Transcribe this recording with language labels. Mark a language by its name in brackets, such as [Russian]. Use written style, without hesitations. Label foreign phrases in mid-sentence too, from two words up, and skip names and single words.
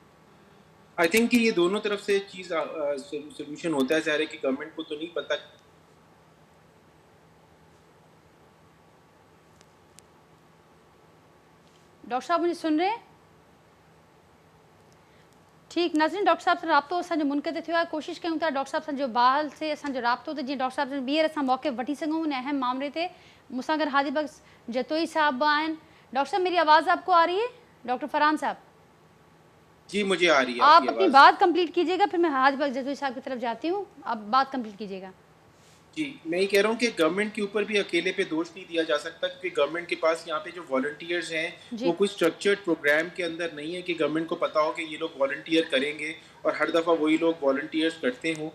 [English] I think [Urdu] کہ یہ دونوں طرف سے چیز سولوشن ہوتا ہے. ظاہر ہے کہ گورنمنٹ کو تو نہیں پتہ. ڈاکٹر صاحب مجھے سن رہے ہیں؟ ٹھیک ناظرین، ڈاکٹر صاحب سے [Sindhi] رابطو असांजो मुनक़िद थियो आहे. कोशिशि कयूं था डॉक्टर साहब सां जो बाहर से असांजो राब्तो त जीअं डॉक्टर साहब सां ॿीहर असां मौक़े वठी सघूं उन अहम मामले ते. मूंसां गॾु हाजी बख्श जतोई साहब आहिनि. [Urdu] ڈاکٹر صاحب میری آواز آپکو آ رہی ہے? डॉक्टर फरहान साहब جی مجھے آ رہی ہے آپ آپ کی اپنی آواز. بات کمپلیٹ کیجیے گا، پھر میں حاج بخش جتوئی صاحب کی طرف جاتی ہوں. آپ بات کمپلیٹ کیجیے گا. جی میں یہ کہہ رہا ہوں کہ گورنمنٹ کے اوپر بھی اکیلے پہ دوش نہیں دیا جا سکتا، کیونکہ گورنمنٹ کے پاس یہاں پہ جو والنٹیئرز ہیں جی وہ کوئی اسٹرکچرڈ پروگرام کے اندر نہیں ہے کہ گورنمنٹ کو پتا ہو کہ یہ لوگ والنٹیئر کریں گے اور ہر دفعہ وہی لوگ والنٹیئرز کرتے ہوں.